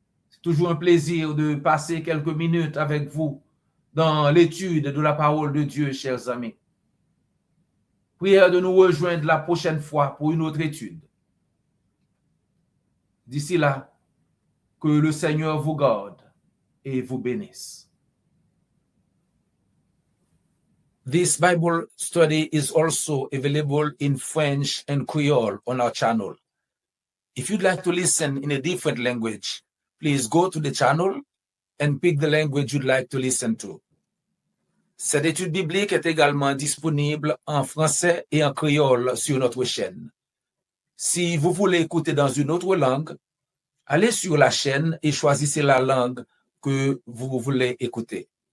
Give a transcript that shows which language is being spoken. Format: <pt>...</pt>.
<fr>C'est toujours un plaisir de passer quelques minutes avec vous dans l'étude de la parole de Dieu, chers amis. Prière de nous rejoindre la prochaine fois pour une autre étude. D'ici là, que le Seigneur vous garde et vous bénisse.</fr> <en>This Bible study is also available in French and Creole on our channel. If you'd like to listen in a different language, please go to the channel and pick the language you'd like to listen to.</en> <fr>Cette étude biblique est également disponible en français et en créole sur notre chaîne. Si vous voulez écouter dans une autre langue, allez sur la chaîne et choisissez la langue que vous voulez écouter.</fr>